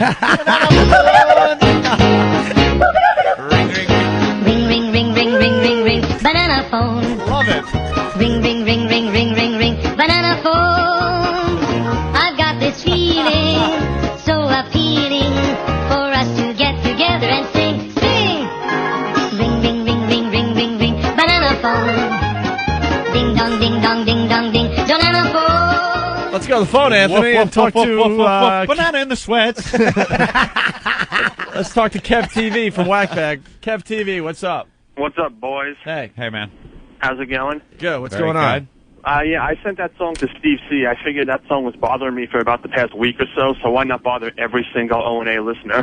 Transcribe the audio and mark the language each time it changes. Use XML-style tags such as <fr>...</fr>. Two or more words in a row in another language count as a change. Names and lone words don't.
<en>Ring, ring, ring, ring, ring, ring, ring. Banana phone. Love it. Ring, ring, ring, ring, ring, ring, ring. Banana phone. I've got this feeling so appealing for us to get together and sing, sing. Ring, ring, ring, ring, ring, ring, ring. Banana phone. Ding dong, ding dong, ding dong, ding. Banana phone. Let's go to the phone, Anthony, and talk to Banana in the sweats. Let's talk to Kev TV from Whackbag. Kev TV, what's up? What's up, boys? Hey. Hey, man. How's it going? Good. What's going on? Yeah, I sent that song to Steve C. I figured that song was bothering me for about the past week or so why not bother every single O&A listener?</en>